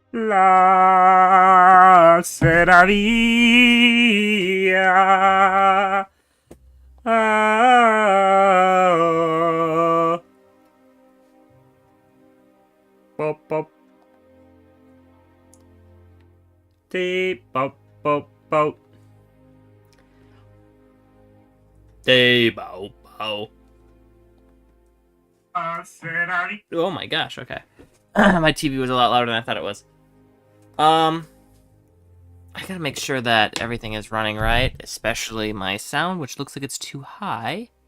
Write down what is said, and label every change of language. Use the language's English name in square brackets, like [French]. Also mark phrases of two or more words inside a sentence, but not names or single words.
[English] La seravia. Ah, pop, pop. Dee, pop, pop, pop. Dee, bow, bow. Oh my gosh, okay. My TV was a lot louder than I thought it was. I gotta make sure that everything is running right, especially my sound, which looks like it's too high.